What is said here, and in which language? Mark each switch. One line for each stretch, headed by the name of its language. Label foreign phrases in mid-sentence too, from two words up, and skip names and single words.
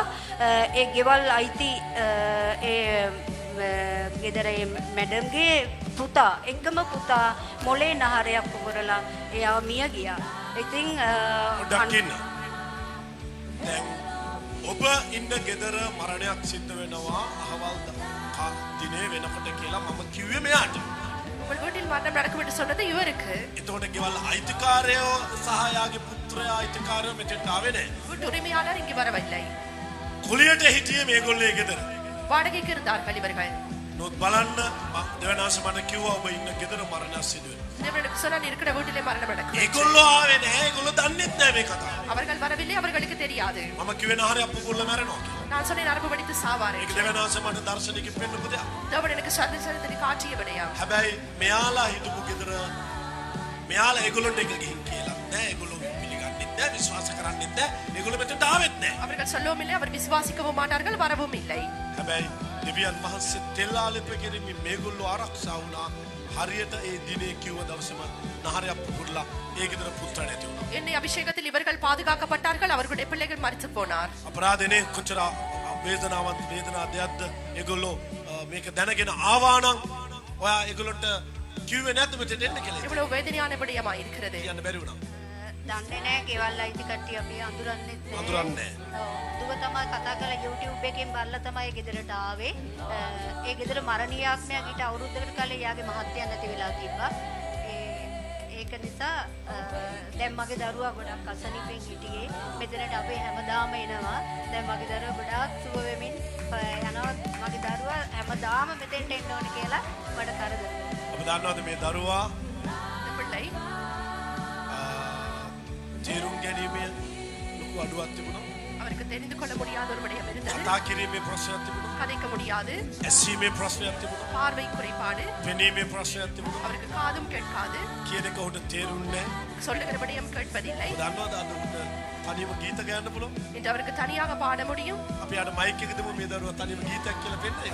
Sinhala: ඒ ගෙවල් අයිති ගෙදරේ මැඩම්ගේ පුතා එක්කම පුතා මොලේ නහරයක් පුපුරලා එයා මිය ගියා. ඉතින් දකින්න දැන් ඔබ ඉන්න ගෙදර මරණයක් සිද්ධ වෙනවා අහවල් දිනේ වෙනකොට කියලා මම කිව්වේ මෙයාට.
Tamil: உங்கள் வீட்டில் மரணம் நடக்கும் என்று சொன்னது இவருக்கு.
Sinhala: එතකොට ගෙවල් අයිතිකාරයෝ සහ යාගේ පුත්‍රයා අයිතිකාරයෝ මෙතෙන්ට ආවේ නැහැ.
Tamil: வீட்டு உரிமையாளர் இங்கு வரவில்லை.
Sinhala: කුලියට හිටියේ මේගොල්ලේ ගෙදර.
Tamil: வாடகைக்கு இருந்தார்கள் இவர்கள்.
Sinhala: නොත් බලන්න දෙවනාස මට කිව්වා ඔබ ඉන්න ගෙදර මරණයක් සිදු වෙනවා.
Tamil: தேவனுக்கு சொன்னால் இருக்கிற வீட்டிலே மரணம் நடக்கும்.
Sinhala: ඒගොල්ලෝ ආවේ නැහැ. ඒගොල්ලෝ දන්නෙත් නැහැ මේ කතාව.
Tamil: அவர்கள் வரவில்லை அவர்களுக்கு தெரியாது.
Sinhala: මම කිව්වේ නහරේ අප්පුපුල්ල මැරෙනවා කියලා.
Tamil: நான் சொன்னேன் நரம்பு வெடித்து சாவாரே.
Sinhala: ඒක දෙවනාස මට දර්ශනික පෙන්නපු දෙයක්.
Tamil: தேவன் எனக்கு சந்திச்சதை காட்டிய விடயம்.
Sinhala: හැබැයි මෙයාලා හිටපු ගෙදර මෙයාලා ඒගොල්ලන්ට එක ගිහින් කියලා නෑ. ඒගොල්ලෝ පිළිගන්නෙත් නෑ විශ්වාස කරන්නෙත් නෑ. ඒගොල්ලෝ මෙතනට ආවෙත් නෑ.
Tamil: அவர்கள் சொல்லவும் இல்லை அவர் விசுவாசிக்கவும் மாட்டார்கள் வரவும் இல்லை.
Sinhala: හැබැයි දෙවියන් වහන්සේ තෙල් ආලේප කිරීමෙන් මේගොල්ලෝ ආරක්ෂා වුණා. හරියට ඒ දිනේ කිව්ව දවසම නහරයක් පුපුරලා ඒ ගෙදර පුත්‍රා නැති වුණා.
Tamil: என்னை அபிஷேகத்தில் இவர்கள் பாதுகாக்கப்பட்டார்கள் அவர்களுடைய பிள்ளைகள் மரித்து போனார்.
Sinhala: අපරාධනේ කොච්චර වේදනාවන්ත වේදනා දෙයක්ද ඒගොල්ලෝ මේක දැනගෙන ආවා නම් ඔයා ඒගොල්ලොන්ට කිව්වේ නැද්ද මෙතෙන් එන්න කියලා?
Tamil: இவ்வளவு வேதனையான விடயமா இருக்கிறது.
Sinhala: කියන්න බැරි වුණා. දන්නේ නැහැ ගෙවල් අයිති කට්ටිය අපි අඳුරන්නෙත් නැහැ. අඳුරන්නේ දුව තමයි කතා කරලා YouTube එකෙන් බලලා තමයි ගෙදරට ආවේ. ඒ ගෙදර මරණීය ආත්මයක් ඊට අවුරුද්දකට කලින් යාගේ මහත්තයා නැති වෙලා තිබ්බා. ඒක නිසා දැන් මගේ දරුවා ගොඩක් අසනීපෙන් හිටියේ. මෙතනට අපි හැමදාම එනවා. දැන් මගේ දරුවා ගොඩාක් සුව වෙමින් යනවා. මගේ දරුවා හැමදාම මෙතෙන්ට එන්න ඕනේ කියලා මට කරදර. ඔබ දන්නවද මේ දරුවා
Tamil: பிள்ளை
Sinhala: තේරුම් ගැනීමේ ලොකු අඩුවක් තිබුණා.
Tamil: அவருக்கு தெரிந்து கொள்ள முடியாத ஒரு விடயம் இருந்தது.
Sinhala: කතා කිරීමේ ප්‍රශ්නයක් තිබුණා.
Tamil: கதைக்க முடியாது.
Sinhala: ඇසීමේ ප්‍රශ්නයක් තිබුණා.
Tamil: பார்வை குறைபாடு.
Sinhala: පෙනීමේ ප්‍රශ්නයක් තිබුණා.
Tamil: அவருக்கு காதும் கேட்காது.
Sinhala: කියන එක උට තේරුන්නේ නැහැ.
Tamil: சொல்லுகிற விடயம் கேட்பதில்லை.
Sinhala: දන්නවද අද උට තනියම ගීත ගයන්න පුළුවන්?
Tamil: இன்று அவருக்கு தனியாக பாட முடியும்.
Sinhala: අපි අර මයික් එක දෙමු මේ දරුවා තනියම ගීතයක් කියලා පෙන්නයි.